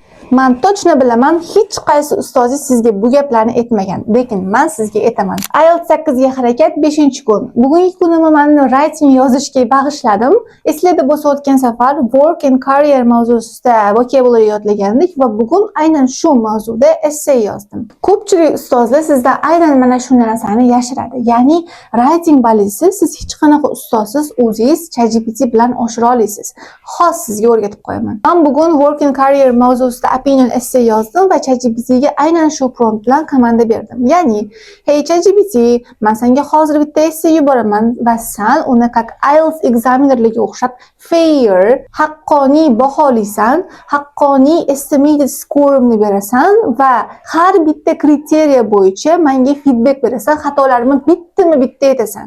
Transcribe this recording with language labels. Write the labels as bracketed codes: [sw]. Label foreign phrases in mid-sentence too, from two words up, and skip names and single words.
[uz] Men точно bilaman, hech qaysi ustozingiz sizga bu gaplarni aytmagan, lekin men sizga aytaman. IELTS 8 ga harakat 5-kun. Bugungi kunimni men writing yozishga bag'ishladim. Eslarda bo'lsa o'tgan safar [en] work and career [uz] mavzusida vocabulary yodlagandik va bugun aynan shu mavzuda essay yozdim. Ko'pchilik ustozlar sizdan aynan mana shu narsani yashiradi. Ya'ni writing balisiz siz hech qanaqa ustozsiz o'zingiz ChatGPT bilan oshira olasiz. Xos sizga o'rgatib qo'yaman. Men bugun [en] work and career [uz] mavzusida [en] opinion essay [uz] yozdim va ChatGPTga aynan shu prompt bilan komanda berdim. Ya'ni, hey ChatGPT, men senga hozir bitta essay yuboraman va sen uni как IELTS examinerlarga o'xshab fair, haqqoniy baholaysan, haqqoniy [en] estimated score'imni [uz] berasan va har bitta kriteriya bo'yicha menga feedback berasan, xatolarimni bitta aytasan.